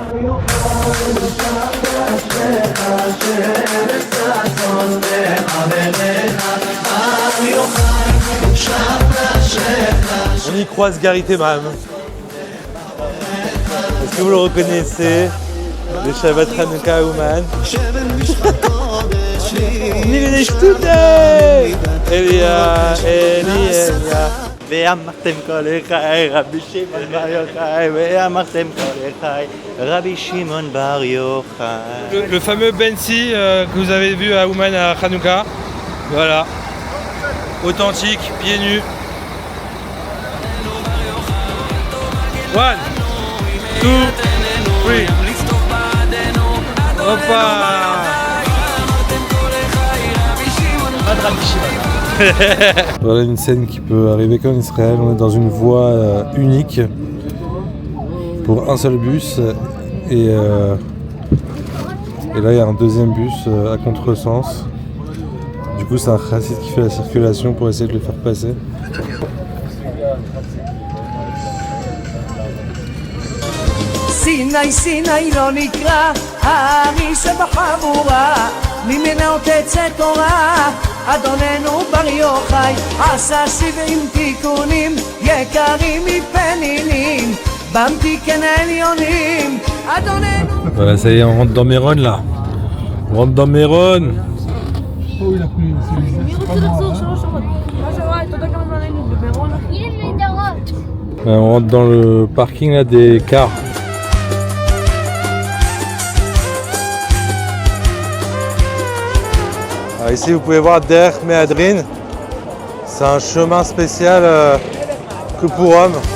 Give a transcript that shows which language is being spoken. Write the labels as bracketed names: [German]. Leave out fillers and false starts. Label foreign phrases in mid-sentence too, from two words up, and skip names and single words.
[French] On y croise Gary Temam. Est-ce que vous le reconnaissez? Le Shabbat Hanouka Ouman. Elia. [Hebrew] ואמרתם כל חי, רבי שמעון בר יוחאי, ואמרתם כל חי, רבי שמעון בר יוחאי. [French] Le fameux Bensi que vous avez vu à Ouman à Hanouka. Voilà. Authentique, pieds nus. 1, 2, 3. Hoppa. Voilà une scène qui peut arriver qu'en Israël. On est dans une voie unique pour un seul bus et là il y a un deuxième bus à contresens. Du coup c'est un chassid qui fait la circulation pour essayer de le faire passer. [Hebrew] סיני סיני לא נקרא, הארי שבחבורה, ממנו תצא תורה, אדוננו בר יוחאי, עשה 70 תיקונים, יקרים מפנינים, במתיקן העליונים, אדוננו... [French] Voilà, ça y est, on rentre dans Méron là. On rentre dans Méron. Oh, il a plu, c'est pas moi. On rentre dans le parking là des cars. Alors ici vous pouvez voir [Hebrew] דרך מהדרין, [French] c'est un chemin spécial que pour hommes.